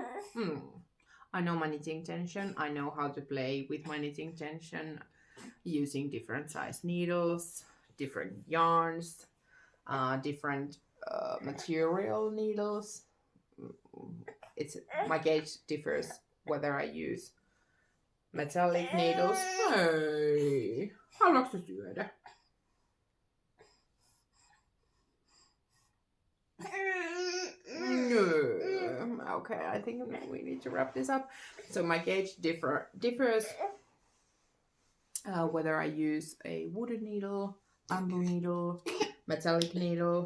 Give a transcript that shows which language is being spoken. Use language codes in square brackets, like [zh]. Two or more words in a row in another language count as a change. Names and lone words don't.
[en] I know my knitting tension. I know how to play with my knitting tension using different size needles, different yarns, different material needles. My gauge differs whether I use metallic needles. [fi] Hey, haluatko syödä? [en] Okay, I think we need to wrap this up. So my gauge differs whether I use a wooden needle, bamboo needle, metallic needle.